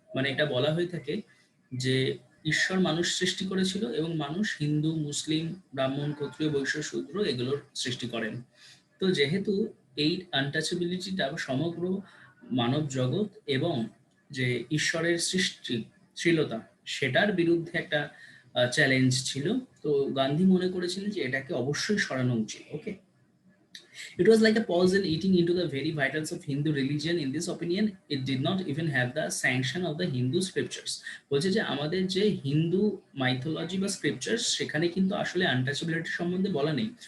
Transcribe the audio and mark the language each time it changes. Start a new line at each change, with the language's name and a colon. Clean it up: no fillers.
Bangla: মানে এটা বলা হয়ে থাকে যে ঈশ্বর মানুষ সৃষ্টি করেছিল এবং মানুষ হিন্দু, মুসলিম, ব্রাহ্মণ, ক্ষত্রিয়, বৈশ্য, শূদ্র এগুলোর সৃষ্টি করেন। তো যেহেতু এই আনটাচেবিলিটিটা সমগ্র মানব জগৎ এবং যে ঈশ্বরের সৃষ্টিশীলতা সেটার বিরুদ্ধে একটা চ্যালেঞ্জ ছিল, তো গান্ধী মনে করেছিলেন যে এটাকে অবশ্যই সরানো উচিত।
English: Okay, it was like a poison eating into the very vitals of Hindu religion. In this opinion, it did not even have the sanction of the Hindu scriptures.
Bangla: বলছে যে আমাদের যে হিন্দু মাইথোলজি বা স্ক্রিপচার্স সেখানে কিন্তু আসলে আনটাচেবিলিটি সম্বন্ধে বলা নেই।